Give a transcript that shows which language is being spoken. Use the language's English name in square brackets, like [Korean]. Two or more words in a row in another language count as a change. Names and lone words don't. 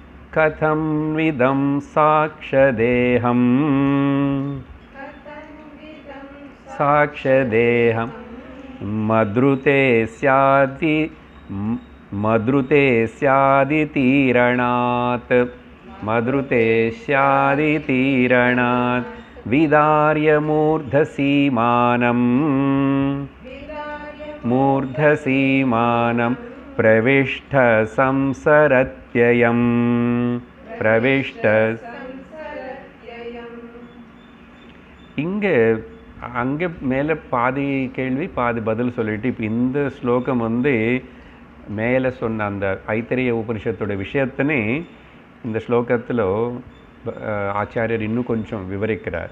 [Sanskrit] कथं विदं साक्षदेहं साक्षदेहं मद्रुते स्यादितीरणात् मद्रुते स्यादितीरणात् विदार्य मूर्धसीमानं प्रविष्ट संसरत्ययम् प्रविष्ट [Tamil] இங்கே அங்கே மேலே பாதி கேள்வி பாதி பதில் சொல்லிட்டு இப்போ இந்த ஸ்லோகம் வந்து மேலே சொன்ன அந்த ஐத்தரிய உபனிஷத்தோட விஷயத்தினே இந்த ஸ்லோகத்தில் ஆச்சாரியர் இன்னும் கொஞ்சம் விவரிக்கிறார்.